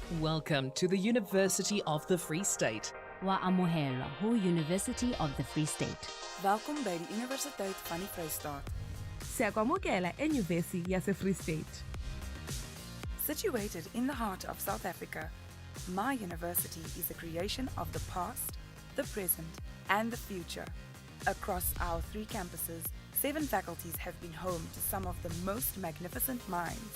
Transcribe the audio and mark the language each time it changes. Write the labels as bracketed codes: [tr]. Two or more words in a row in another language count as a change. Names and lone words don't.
[en] Welcome to the University of the Free State. [st] Waamohela ho University of the Free State. [af] Welkom bij de Universiteit van die Vrystaat. [zu] Siyakwamukela eNyuvesi yase-Free State. [en] Situated in the heart of South Africa, my university is a creation of the past, the present, and the future. Across our 3 campuses, 7 faculties have been home to some of the most magnificent minds.